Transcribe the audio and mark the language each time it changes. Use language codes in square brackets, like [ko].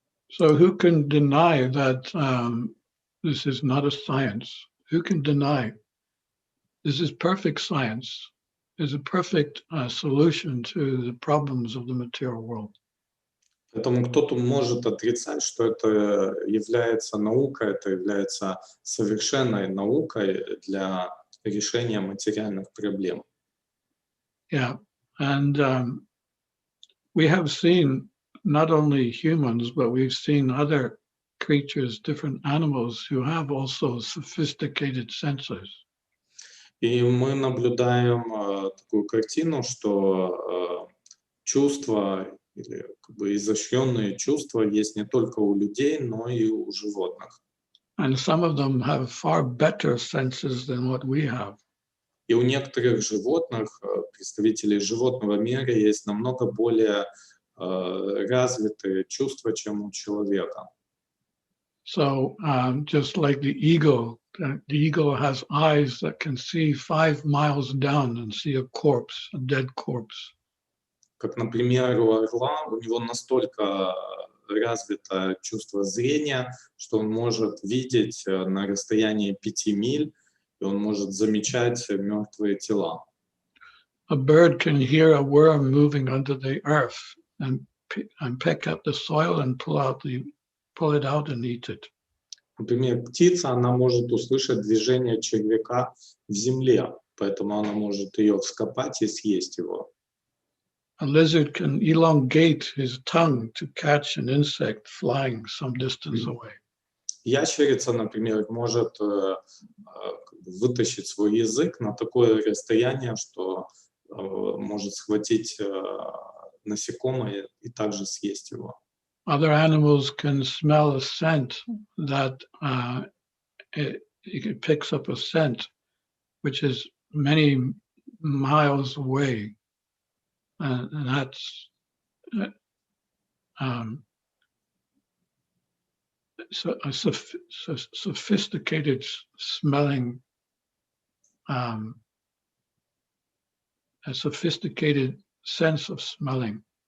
[en] So who can deny that this is not a science? Who can deny this is perfect science? Is a perfect solution to the problems of the material world. [ru] Поэтому кто-то может отрицать, что это является наукой, это является совершенной наукой для решения материальных проблем. [en] Yeah, and we have seen not only humans, but we've seen other creatures, different animals who have also sophisticated senses. [ru] И мы наблюдаем такую картину, что чувства или как бы изощренные чувства есть не только у людей, но и у животных. [en] And some of them have far better senses than what we have. [ru] И у некоторых животных, представителей животного мира, есть намного более развитые чувства, чем у человека. [en] So just like the eagle has eyes that can see 5 miles down and see a corpse, a dead corpse. [ru] Как, например, у орла, у него настолько развито чувство зрения, что он может видеть на расстоянии 5 миль, и он может замечать мертвые тела. [en] A bird can hear a worm moving under the earth and pick up the soil and pull it out and eat it. [ru] Например, птица, она может услышать движение червяка в земле, поэтому она может ее вскопать и съесть его. [en] A lizard can elongate his tongue to catch an insect flying some distance away. [ru] Ящерица, например, может вытащить свой язык на такое расстояние, что может схватить насекомое и также съесть его. [en] Other animals can smell a scent that it picks up a scent which is many miles away, and that's so a sophisticated smelling, a sophisticated sense of smelling.